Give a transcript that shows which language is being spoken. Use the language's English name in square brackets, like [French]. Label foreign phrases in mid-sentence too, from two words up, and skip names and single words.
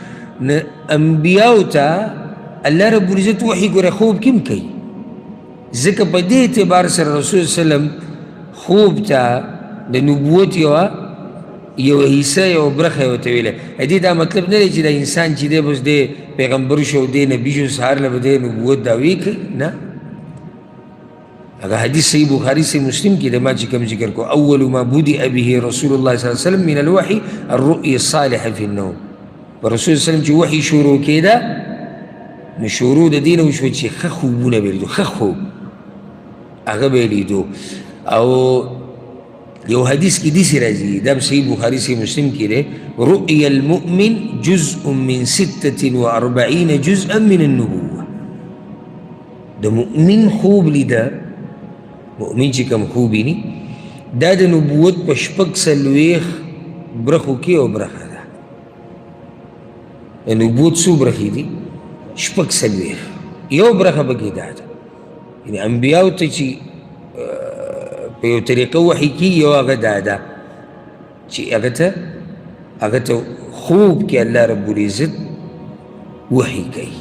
[Pashto] نو انبیاو ته الله رب العزت وحي ګوره خوب کې هم کوي، ځکه په دې اعتبار سره رسول [Arabic] صلی الله علیه وسلم [Pashto] خوب ته د نبوت یو حصه یو برخه یې ورته ویلی. دې دا مطلب نه دی چې د انسان چې دی بس دی پیغمبر شو دی نبي شو سهار له به دی نبوت دعوې کوي، نه. هغه حدیث صحیح بخاري صحیح مسلم کې د ما چې کوم ذکر کو، [Arabic] اول ما بدأ به رسول الله صلی الله علیه وسلم من الوحي الرؤيا الصالحه في النوم. [Pashto] په رسول [Arabic] صلی الله علیه وسلم [Pashto] چې وحي شروع کېده نو شروع د دې نه وشوه چې ښه خوبونه به یې لیدو، ښه خوب هغه به یې لیدو. او یو حدیث کې داسې راځي، دا صحیح بخاري صحیح مسلم کې دی، [Arabic] رؤيا المؤمن جزء من 46 جزءا من النبوة. [Pashto] د مؤمن خوب لیده، مؤمن چې کوم خوب ویني دا د نبوت په 46 برخو کې یو برخه ده. د نبوت څو برخې دي؟ 46. یو برخه پکې دا ده، یعنې انبیاو ته چې په یو طریقه وحي کېږي، یو هغه دا ده چې هغه ته خوب کې الله رب العزت وحی کوي.